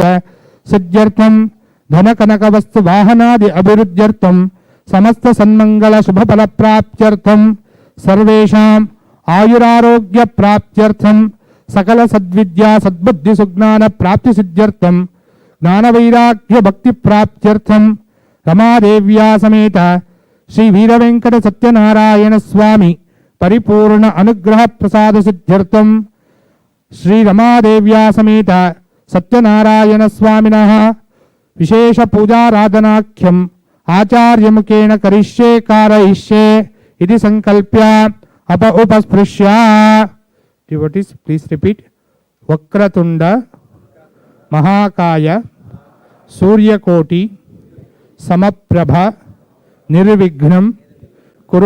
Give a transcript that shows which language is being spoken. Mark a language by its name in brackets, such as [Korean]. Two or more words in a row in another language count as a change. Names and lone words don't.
[Sanskrit] सिद्ध्यर्थम् धन कनक वस्तु वाहनादि अभिवृद्ध्यर्थम् समस्त सन्मंगल शुभ फल प्राप्त्यर्थम् सर्वेषाम् आयुरारोग्य प्राप्त्यर्थम् सकल सद्विद्या सद्बुद्धि सुज्ञान प्राप्ति सिद्ध्यर्थम् ज्ञान वैराग्य भक्ति प्राप्त्यर्थम् रमादेव्या समेत श्री वीरवेंकट सत्यनारायण स्वामी परिपूर्ण अनुग्रह प्रसाद सिद्ध्यर्थम् श्री रमादेव्या समेत సత్యనారాయణ స్వామినః విశేష పూజారాధనాఖ్యం ఆచార్యముఖేన కరిష్యే కారయిష్యే ఇది సంకల్ప్య ఉపస్పృశ్య. [English] devotees please repeat. [Sanskrit] వక్రతుండ మహాకాయ సూర్యకోటి సమప్రభ నిర్విఘ్నం కురు